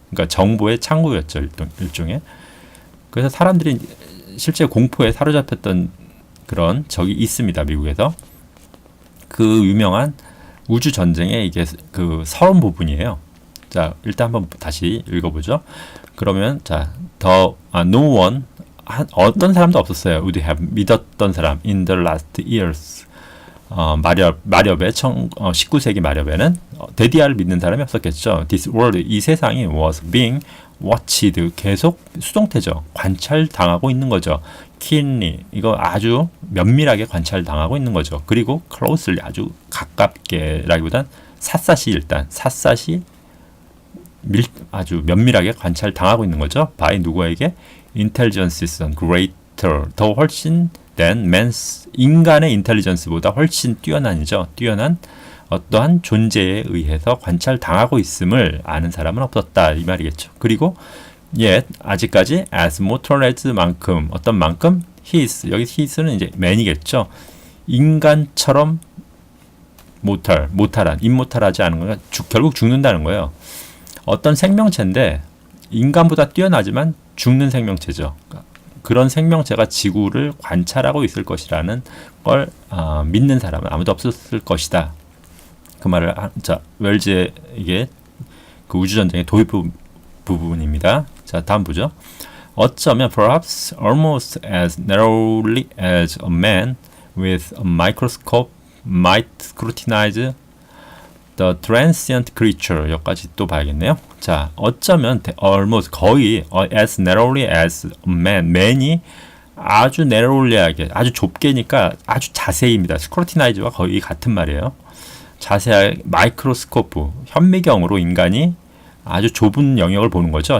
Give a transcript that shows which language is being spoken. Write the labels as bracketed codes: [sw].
[ko] 그러니까 정보의 창구였죠. 일종의. 그래서 사람들이 실제 공포에 사로잡혔던 그런 적이 있습니다. 미국에서. 그 유명한 우주 전쟁의 이게 그 서론 부분이에요. 자, 일단 한번 다시 읽어보죠. [en] 그러면 자, no one, [ko] 어떤 사람도 없었어요. [en] would have [ko] 믿었던 사람 [en] in the last years. [ko] 마렵의 19세기 마렵에는 데디아를 믿는 사람이 없었겠죠. [en] This world, [ko] 이 세상이 [en] was being watched, [ko] 계속 수동태죠. 관찰당하고 있는 거죠. keenly, 이거 아주 면밀하게 관찰당하고 있는 거죠. 그리고 closely, 아주 가깝게라기보단 샅샅이 일단 샅샅이 아주 면밀하게 관찰당하고 있는 거죠. by 누구에게? [en] intelligences greater, [ko] 더 훨씬 [en] than man's, [ko] 인간의 인텔리전스보다 훨씬 뛰어난이죠. 뛰어난 어떠한 존재에 의해서 관찰당하고 있음을 아는 사람은 없었다 이 말이겠죠. 그리고 yet 아직까지 [en] as mortal as [ko] 만큼, 어떤 만큼? his, 여기 his는 이제 man이겠죠. 인간처럼 모탈한, 임모탈하지 않은 거예요. 결국 죽는다는 거예요. 어떤 생명체인데 인간보다 뛰어나지만 죽는 생명체죠. 그런 생명체가 지구를 관찰하고 있을 것이라는 걸 믿는 사람은 아무도 없었을 것이다. 그 말을 자, 웰즈의 이게 그 우주전쟁의 도입 부분입니다. 자, 다음 보죠. 어쩌면 [en] perhaps almost as narrowly as a man with a microscope might scrutinize the transient creature. [ko] 여기까지 또 봐야겠네요. 자, 어쩌면 almost 거의 [en] as narrowly as a man, [ko] man이 아주 narrowly하게, 아주 좁게니까 아주 자세히입니다. scrutinize와 거의 같은 말이에요. 자세하게 마이크로스코프, 현미경으로 인간이 아주 좁은 영역을 보는 거죠.